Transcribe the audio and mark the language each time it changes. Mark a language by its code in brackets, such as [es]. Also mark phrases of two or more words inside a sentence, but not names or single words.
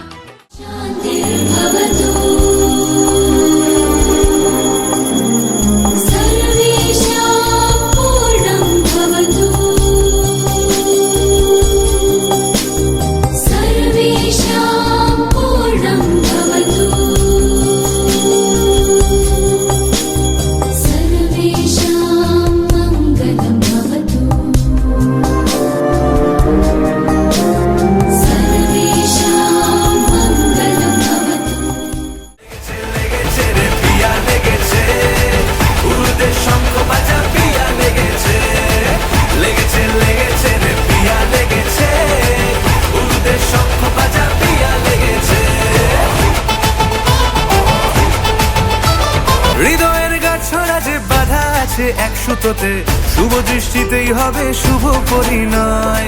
[sa] শান্তির্ভবতু সর্বেষাং পূর্ণং ভবতু, সর্বেষাং পূর্ণং ভবতু, सर्वेषां मङ्गलं भवतु, सर्वेषां मङ्गलं भवतु। [bn] লেগেছে রে পিয়া লেগেছে, উরুদের শঙ্খ বাজা পিয়া লেগেছে, লেগেছে লেগেছে রে পিয়া লেগেছে, উরুদের শঙ্খ বাজা পিয়া লেগেছে। হৃদয়ের গাছড়া যে বাধা আছে এক সুতোতে, শুভ দৃষ্টিতেই হবে শুভ পরিণয়।